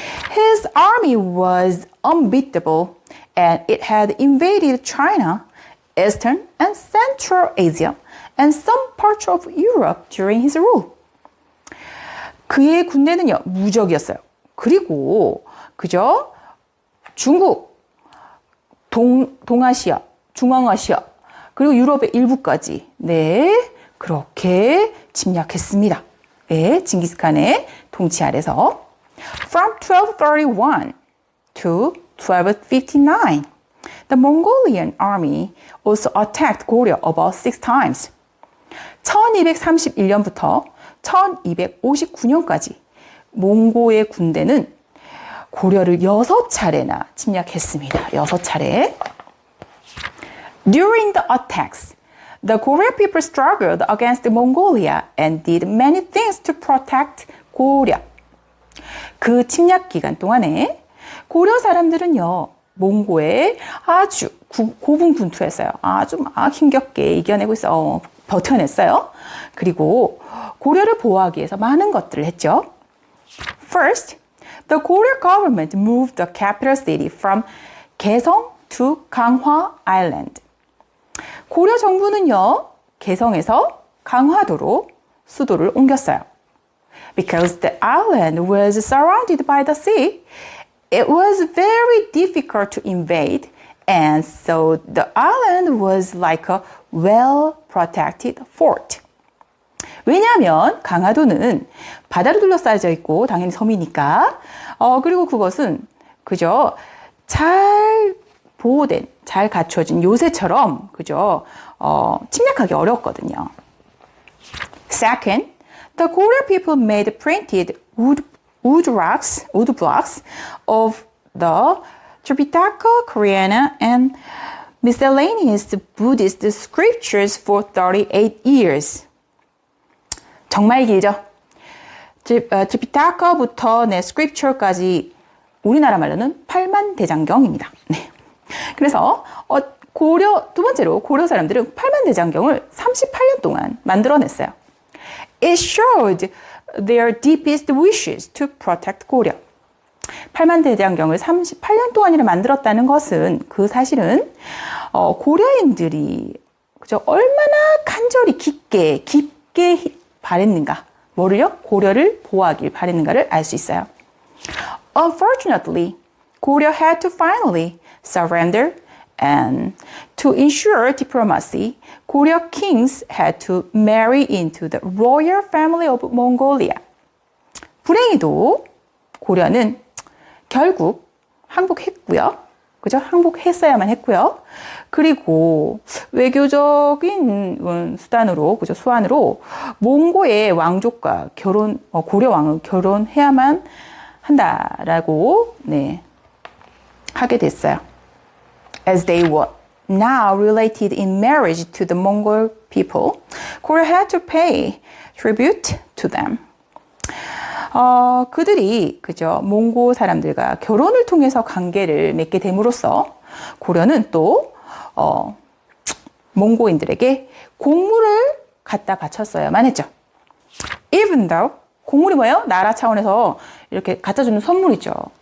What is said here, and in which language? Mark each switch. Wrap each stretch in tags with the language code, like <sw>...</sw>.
<en>His army was unbeatable and it had invaded China, Eastern and Central Asia, and some parts of Europe during his rule.</en> <ko>그의 군대는요, 무적이었어요. 그리고 중국, 동아시아, 중앙아시아, 그리고 유럽의 일부까지 그렇게 침략했습니다. 징기스칸의 통치 아래서.</ko> <en>From 1231 to 1259, the Mongolian army also attacked Goryeo about 6 times.</en> <ko>1231년부터 1259년까지 몽고의 군대는 고려를 6차례나 침략했습니다. 6차례.</ko> <en>During the attacks, the Goryeo people struggled against Mongolia and did many things to protect Goryeo.</en> <ko>그 침략 기간 동안에 고려 사람들은요, 몽고에 아주 고군분투했어요. 아주 막 힘겹게 이겨내고 버텨냈어요. 그리고 고려를 보호하기 위해서 많은 것들을 했죠.</ko> <en>First, the Goryeo government moved the capital city from 개성 to 강화 Island.</en> <ko>고려 정부는요, 개성에서 강화도로 수도를 옮겼어요.</ko> <en>Because the island was surrounded by the sea, it was very difficult to invade, and so the island was like a well-protected fort.</en> <ko>왜냐하면 강화도는 바다로 둘러싸여져 있고 당연히 섬이니까 그리고 그것은 잘 보호된, 잘 갖춰진 요새처럼 침략하기 어렵거든요.</ko> <en>Second, the Goryeo people made printed wood blocks of the Tripitaka Koreana and miscellaneous Buddhist scriptures for 38 years.</en> <ko>정말 길죠? 트리피타카부터 스크립처까지 우리나라 말로는 8만 대장경입니다. 그래서 두 번째로 고려 사람들은 8만 대장경을 38년 동안 만들어냈어요.</ko> <en>It showed their deepest wishes to protect 고려.</en> <ko>8만 대장경을 38년 동안이나 만들었다는 것은 그 사실은 고려인들이 얼마나 간절히 깊게 바랬는가, 뭐를요? 고려를 보호하길 바랬는가를 알 수 있어요.</ko> <en>Unfortunately, Goryeo had to finally surrender And to ensure diplomacy, Goryeo kings had to marry into the royal family of Mongolia.</en> <ko>불행히도 고려는 결국 항복했고요. 그죠? 항복했어야만 했고요. 그리고 외교적인 수단으로, 그죠? 수완으로 몽고의 왕족과 고려 왕은 결혼해야만 한다라고, 네, 하게 됐어요.</ko> <en>As they were now related in marriage to the Mongol people, Goryeo had to pay tribute to them.</en> <ko>그들이, 그죠, 몽고 사람들과 결혼을 통해서 관계를 맺게 됨으로써 고려는 또, 몽고인들에게 공물을 갖다 바쳤어야만 했죠.</ko> <en>Even though,</en> <ko>공물이 뭐예요? 나라 차원에서 이렇게 갖다 주는 선물이죠.</ko>